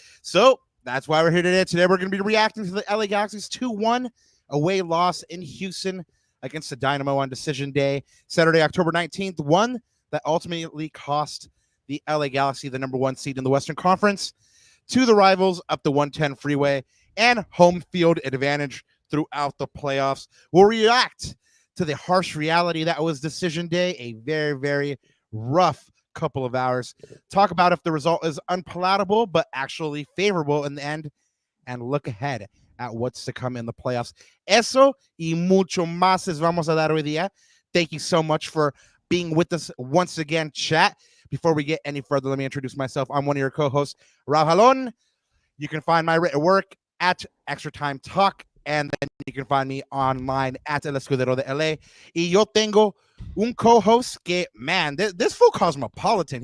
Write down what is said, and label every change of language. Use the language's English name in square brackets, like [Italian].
[English] So that's why we're here today. Today we're going to be reacting to the LA Galaxy's 2-1 away loss in Houston against the Dynamo on Decision Day, Saturday, October 19th, one that ultimately cost the LA Galaxy the number 1 seed in the Western Conference, to the rivals up the 110 freeway, and home field advantage throughout the playoffs. We'll react to the harsh reality that was Decision Day, a very, very rough couple of hours. Talk about if the result is unpalatable, but actually favorable in the end, and look ahead at what's to come in the playoffs. [Spanish] Eso y mucho más les vamos a dar hoy día. [English] Thank you so much for being with us once again, chat. Before we get any further, let me introduce myself. I'm one of your co-hosts, Raul Jalon. You can find my written work at Extra Time Talk, and then you can find me online at El Escudero de LA. [Spanish] Y yo tengo un co-host que, [English] man, this full cosmopolitan.